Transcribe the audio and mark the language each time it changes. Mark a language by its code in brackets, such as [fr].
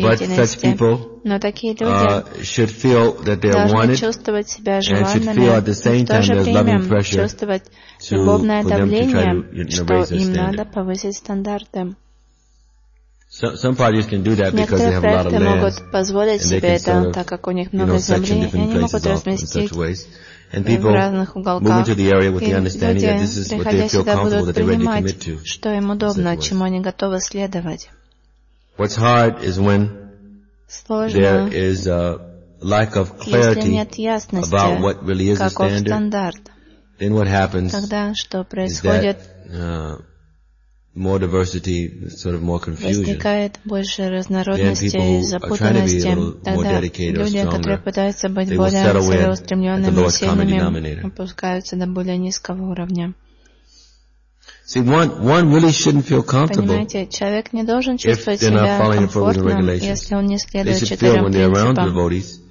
[en] But such people should feel that they are wanted and should feel at the same time there is loving pressure to, for them to try to raise their standard. Some parties can do that because they have a lot of land, and they can sort of, section different places in such ways. And people move into the area with the understanding that this is what they feel comfortable, that they're ready to commit to. [ru] Что им удобно, чему они готовы следовать. [en] What's hard is when there is a lack of clarity about what really is a standard. Then what happens is that more diversity, sort of more confusion. [ru] Возникает больше разнородности и запутанности. Тогда люди, которые пытаются быть более целеустремленными и сильными, опускаются до более низкого уровня. [en] See, one really shouldn't feel comfortable. [ru] Понимаете, человек не должен чувствовать себя комфортно, если он не следует четырем принципам.